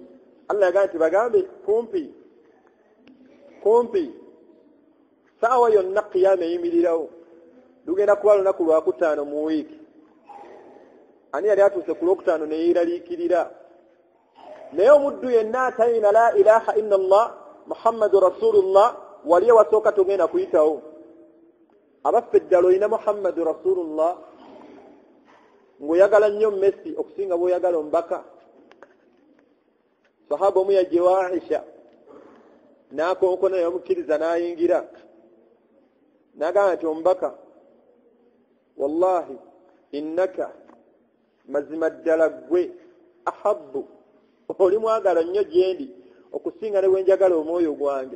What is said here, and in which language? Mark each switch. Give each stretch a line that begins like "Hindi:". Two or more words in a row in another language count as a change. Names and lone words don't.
Ganda: Allah yagamba nti bagambe kumpi saawa yonna qiyama eyimirirawo. Lugenda kuba lunaku lwakutaano mu wiiki. Ani yali atuuse ku lwokutaano ne yeeraliikirira? Naye omuddu yenna atayina
Arabic: لا إله إلا الله محمد رسول الله
Ganda: waliye wasooka togenda kuyitawo. Abaffe ddala olina
Arabic: محمد رسول الله
Ganda: ng'oyagala nnyo Messi okusinga bw'oyagala omubaka. Sahaba omu yajjewa Aisha n'akonkona yamukkiriza n'ayingira n'agamba nti omubaka
Arabic: والله إنك
Ganda: mazima ddala ggwe ahabbu oli mwagala nnyo gyendi okusinga ne bwenjagala omwoyo gwange.